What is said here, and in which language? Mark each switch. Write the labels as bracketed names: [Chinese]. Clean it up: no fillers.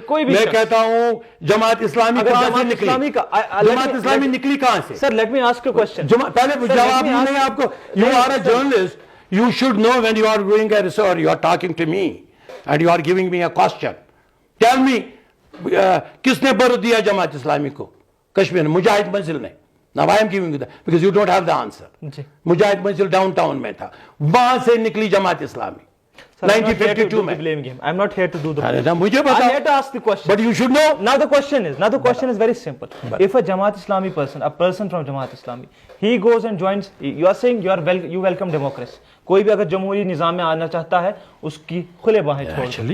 [Urdu] میں کہتا ہوں جماعت اسلامی کہاں سے نکلی؟ جماعت اسلامی نکلی کہاں سے؟ [English] Sir, let me ask you a question. [Urdu] پہلے جواب نہیں آپ کو. [English] You are a journalist. You should know when you are doing a research, you are talking to me and you are giving me a question. Tell me, [Urdu] کس نے برو دیا جماعت اسلامی کو؟ کشمیر، مجاہد منزل نے. [English] Now I am giving you that because you don't have the answer. [Urdu] مجاہد منزل down town میں تھا، وہاں سے نکلی جماعت اسلامی 1952 میں. [English] I'm not here to do the blame. [Urdu] مجھے [English] I'm here to ask the question. But you should know. Now the question is very simple. If a Jamaat Islami person, a person from Jamaat Islami, he goes and joins, you are saying you welcome democracy. [Urdu] کوئی بھی اگر جمہوری نظام میں آنا چاہتا ہے اس کی کھلے باہیں چھوڑ.